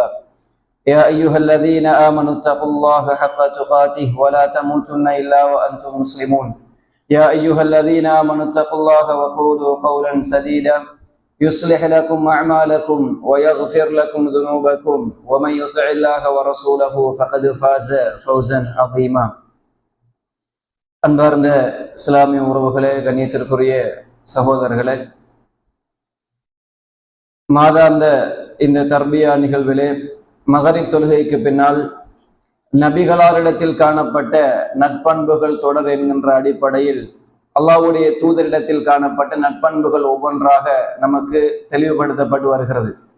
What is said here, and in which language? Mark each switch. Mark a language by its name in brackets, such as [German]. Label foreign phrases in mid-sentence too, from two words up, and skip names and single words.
[Arabic] يا أيها الذين آمنوا اتقوا الله حق تقاته ولا تموتن إلا وأنتم مسلمون. يا أيها الذين آمنوا اتقوا الله وقولوا قولا سديدا يصلح لكم أعمالكم ويغفر لكم ذنوبكم ومن يطع الله ورسوله فقد فاز فوزا عظيما. [Tamil] அன்பார்ந்த இஸ்லாமிய உறவுகளே, கண்ணியத்திற்குரிய சகோதரர்களே, மாதாந்த இந்த தர்பியா நிகழ்விலே மகரிப் தொழுகைக்கு பின்னால் நபிகளாரிடத்தில் காணப்பட்ட நற்பண்புகள் தொடர் என்கின்ற அடிப்படையில் அல்லாஹ்வுடைய தூதரிடத்தில் காணப்பட்ட நற்பண்புகள் ஒவ்வொன்றாக நமக்கு தெளிவுபடுத்தப்பட்டு வருகிறது.